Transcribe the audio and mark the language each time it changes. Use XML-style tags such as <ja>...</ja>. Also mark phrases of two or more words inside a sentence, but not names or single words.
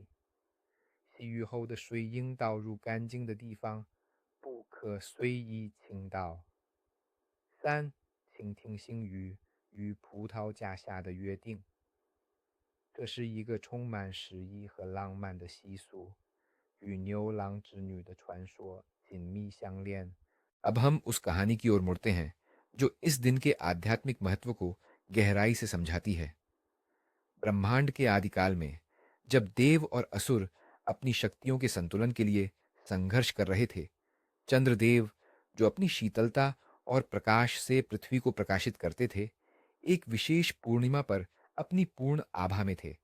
<zh>洗浴后的水应倒入干净的地方，不可随意倾倒。三、倾听星语与葡萄架下的约定。这是一个充满诗意和浪漫的习俗，与牛郎织女的传说紧密相连。</zh> <hi>अब हम उस कहानी की ओर मुड़ते हैं जो इस दिन के आध्यात्मिक महत्व को गहराई से समझाती है। ब्रह्मांड के आदिकाल में जब देव और असुर अपनी शक्तियों के संतुलन के लिए संघर्ष कर रहे थे, चंद्रदेव जो अपनी शीतलता और प्रकाश से पृथ्वी को प्रकाशित करते थे, एक विशेष पूर्णिमा पर अपनी पूर्ण आभा में थे।</hi>